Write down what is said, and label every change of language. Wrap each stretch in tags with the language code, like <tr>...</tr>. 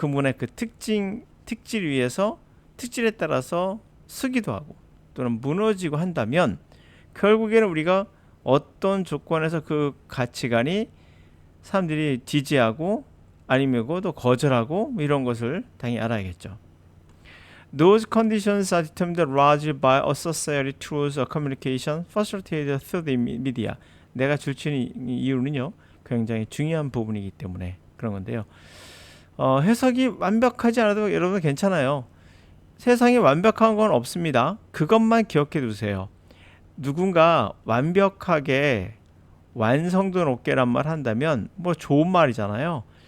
<ko>그 문화의 그 특질 위에서 특질에 따라서 서기도 하고 또는 무너지고 한다면 결국에는 우리가 어떤 조건에서 그 가치관이 사람들이 지지하고 아니면 또 거절하고 이런 것을 당연히 알아야겠죠.</ko> <en>Those conditions are determined largely by a society through communication facilitated through the media.</en> <ko>내가 줄치는 이유는요, 굉장히 중요한 부분이기 때문에 그런 건데요. 해석이 완벽하지 않아도 여러분 괜찮아요. 세상에 완벽한 건 없습니다. 그것만 기억해 두세요. 누군가 완벽하게 완성도 높게란 말 한다면 좋은 말이잖아요.</ko>